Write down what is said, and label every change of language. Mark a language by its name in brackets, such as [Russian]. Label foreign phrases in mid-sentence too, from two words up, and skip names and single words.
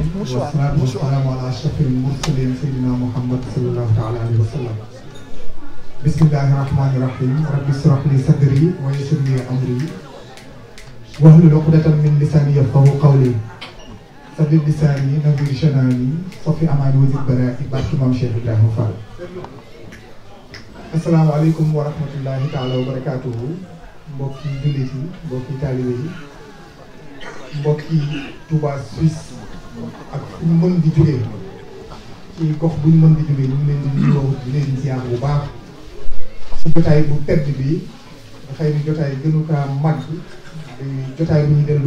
[Arabic] والصلاة والسلام على أشرف المرسلين سيدنا محمد صلى الله تعالى عليه وسلم بسم الله الرحمن الرحيم رب اشرح لي صدري ويسر لي أمري واحلل عقدة من لساني يفقهوا قولي سدد لساني نوّر جناني صفي أماني وزد برائي بارك مام شيخ إبراهيم فال السلام عليكم ورحمة الله تعالى وبركاته [Wolof] mbokki jullit yi mbokki taalibe yi mbokki Touba Suisse ak fu ñu mën di jógee ci gox bu ñu mën di jógee ñu ngi leen di nuyoo di leen ziar bu baax si jotaay bu tedd bi dafay ni jotaay gënu kaa màgg di jotaay bu ñu delloo